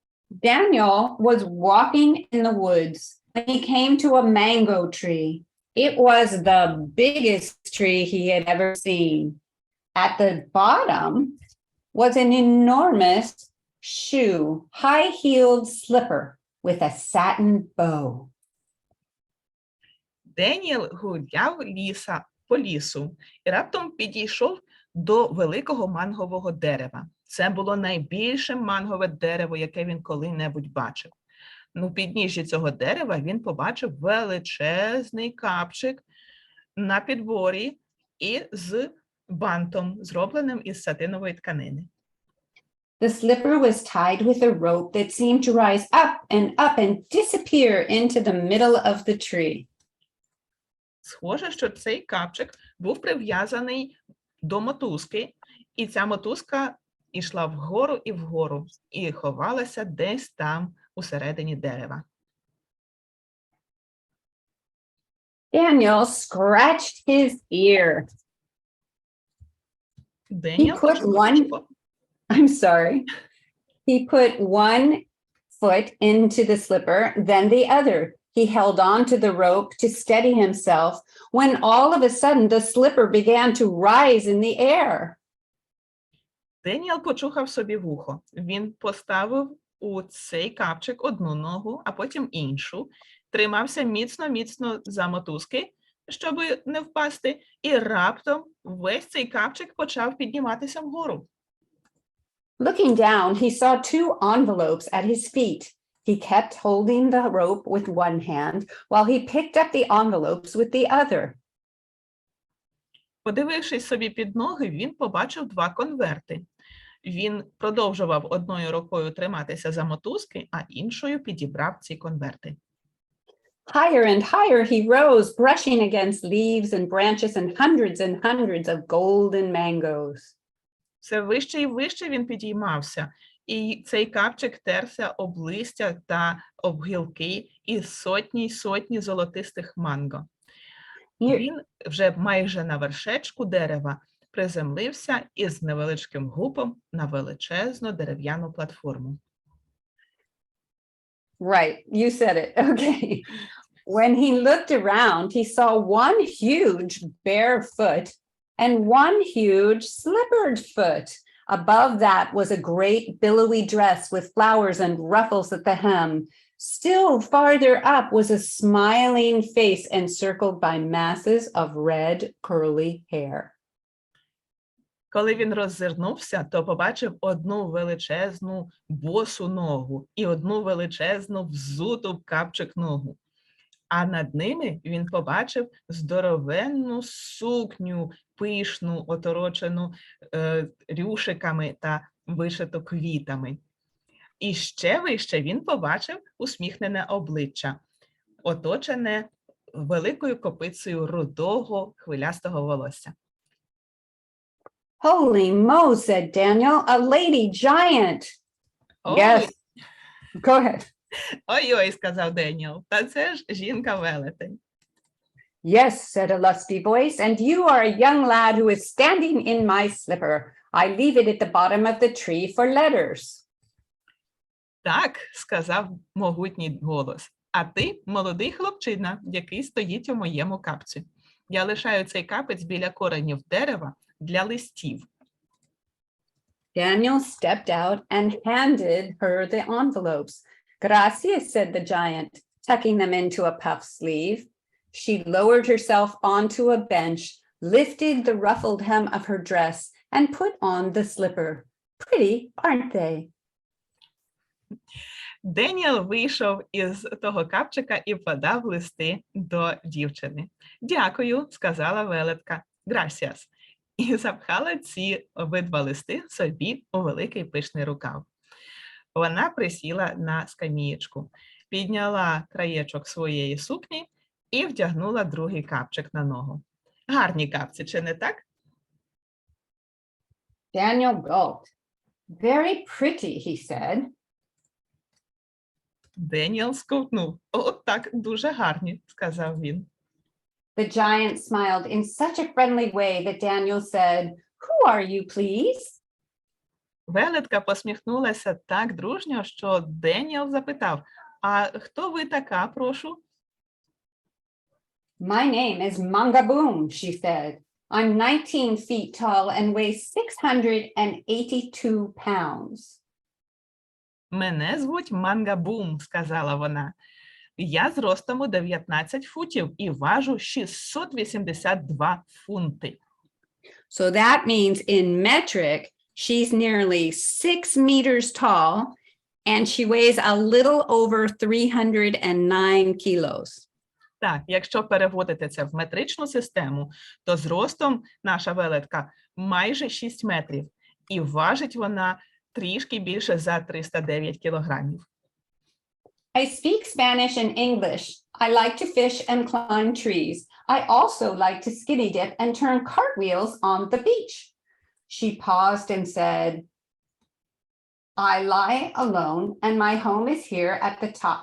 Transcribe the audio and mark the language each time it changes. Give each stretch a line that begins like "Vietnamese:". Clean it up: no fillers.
English: Daniel was walking in the woods when he came to a mango tree. It was the biggest tree he had ever seen. At the bottom was an enormous shoe, high-heeled slipper with a satin bow.
Ukrainian: Деніел гуляв по лісу і раптом підійшов до великого мангового дерева. Це було найбільше мангове дерево, яке він коли-небудь бачив. У підніжжі цього дерева він побачив величезний капчик на підборі і з бантом, зробленим із сатинової тканини.
English: The slipper was tied with a rope that seemed to rise up and disappear into the middle of the tree.
Ukrainian: Схоже, що цей капчик був прив'язаний до мотузки, і ця мотузка йшла вгору, і ховалася десь там усередині дерева.
English: Daniel scratched his ear.
Ukrainian: Деніел
English: put one- I'm sorry. He put one foot into the slipper, then the other. He held on to the rope to steady himself when all of a sudden the slipper began to rise in the air.
Ukrainian: Деніел почухав собі вухо. Він поставив у цей капчик одну ногу, а потім іншу, тримався міцно за мотузки, щоб не впасти, і раптом весь цей капчик почав підніматися вгору.
English: Looking down, he saw two envelopes at his feet. He kept holding the rope with one hand while he picked up the envelopes with the other.
Ukrainian: Подивившись собі під ноги, він побачив два конверти. Він продовжував одною рукою триматися за мотузки, а іншою підібрав ці конверти.
English: Higher and higher he rose, brushing against leaves and branches and hundreds of golden mangoes.
Ukrainian: Все вище і вище він підіймався, і цей капчик терся об листя та об гілки і сотні золотистих манго. Він вже майже на вершечку дерева приземлився із невеличким гупом на величезну дерев'яну платформу.
English: Right, you said it. Okay. When he looked around, he saw one huge bare foot and one huge slippered foot. Above that was a great billowy dress with flowers and ruffles at the hem. Still farther up was a smiling face encircled by masses of red curly hair.
Ukrainian: Коли він роззирнувся, то побачив одну величезну босу ногу і одну величезну взуту в капчик ногу. А над ними він побачив здоровенну сукню, пишну, оторочену рюшиками та вишиту квітами. І ще вище він побачив усміхнене обличчя, оточене великою копицею рудого хвилястого волосся.
English: Holy Mo, said Daniel, a lady giant. Yes. Go ahead.
Ukrainian: Ой-ой, сказав Деніел, та це ж жінка-велетень.
English: Yes, said a lusty voice, and you are a young lad who is standing in my slipper. I leave it at the bottom of the tree for letters.
Ukrainian: Так, сказав могутній голос, а ти молодий хлопчина, який стоїть у моєму капці. Я лишаю цей капець біля коренів дерева для листів.
English: Daniel stepped out and handed her the envelopes. Gracias, said the giant, tucking them into a puff sleeve. She lowered herself onto a bench, lifted the ruffled hem of her dress, and put on the slipper. Pretty, aren't they?
Ukrainian: Деніел вийшов із того капчика і подав листи до дівчини. «Дякую», – сказала велетка, «Gracias», і запхала ці обидва листи собі у великий пишний рукав. Вона присіла на скамієчку, підняла краєчок своєї сукні і вдягнула другий капчик на ногу. Гарні капці, чи не так?
English: Daniel gulped. Very pretty, he said.
Ukrainian: Деніел сковтнув. О, так, дуже гарні, сказав він.
English: The giant smiled in such a friendly way that Daniel said, Who are you, please?
Ukrainian: Велетка посміхнулася так дружньо, що Деніел запитав, а хто ви така, прошу?
English: My name is Mangaboom, she said. I'm 19 feet tall and weigh 682 pounds.
Ukrainian: Мене звуть Мангабум, сказала вона. Я зростом у 19 футів і важу 682 фунти.
English: So that means in metric, she's nearly 6 meters tall and she weighs a little over 309 kilos.
Ukrainian: Так, якщо переводити це в метричну систему, то зростом наша велетка майже 6 метрів і важить вона трішки більше за 309 кілограмів.
English: I speak Spanish and English. I like to fish and climb trees. I also like to skinny dip and turn cartwheels on the beach. She paused and said, I lie alone and my home is here at the top.